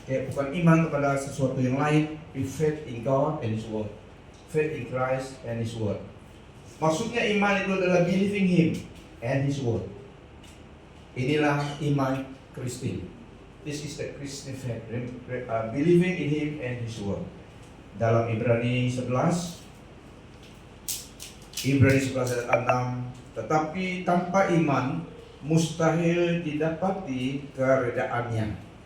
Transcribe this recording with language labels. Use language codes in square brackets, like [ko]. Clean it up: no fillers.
[id] Bukan iman kepada sesuatu yang lain. [en] Faith in God and His Word. Faith in Christ and His Word. [id] Maksudnya iman itu adalah [en] believing Him and His Word. [id] Inilah iman Kristen. [en] This is the Christian faith, believing in Him and His Word. [id] Dalam Ibrani 11 ayat 6, tetapi tanpa iman mustahil didapati keredaannya.